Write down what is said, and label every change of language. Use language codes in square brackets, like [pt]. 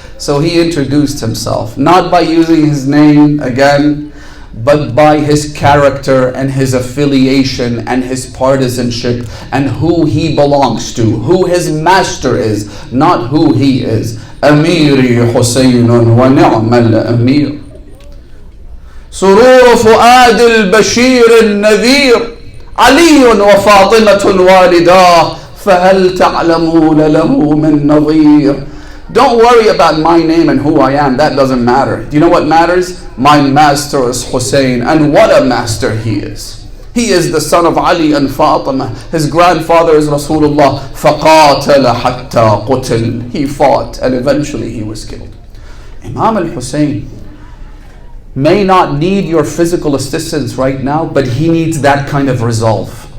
[en] So he introduced himself, not by using his name again, but by his character and his affiliation and his partisanship and who he belongs to, who his master is, not who he is. [ar] "Amiri Hussein wa ni'mal amir. سرور فؤاد البشير النذير علي وفاطمة والداه فهل تعلمون له من نظير." [en] Don't worry about my name and who I am. That doesn't matter. Do you know what matters? My master is Hussein, and what a master he is. He is the son of Ali and Fatima. His grandfather is Rasulullah. [ar] فَقَاتَلَ حَتَّى قُتِلْ. [en] He fought and eventually he was killed. Imam al-Hussein may not need your physical assistance right now, but he needs that kind of resolve.